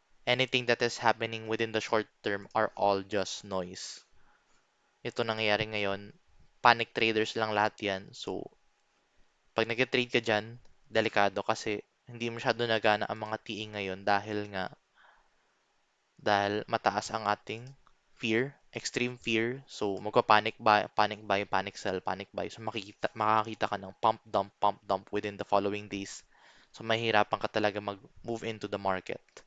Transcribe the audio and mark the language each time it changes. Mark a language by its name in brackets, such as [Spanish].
[English] Anything that is happening within the short term are all just noise. [Filipino] Ito nangyayari ngayon. Panic traders lang lahat yan. So, pag nag-trade ka dyan, delikado kasi hindi masyado nagana ang mga TA ngayon dahil mataas ang ating fear, extreme fear. So, magpa-panic buy, panic buy, panic sell, panic buy. So, makakita ka ng pump dump within the following days. So mahihirapan ka talaga mag-move into the market.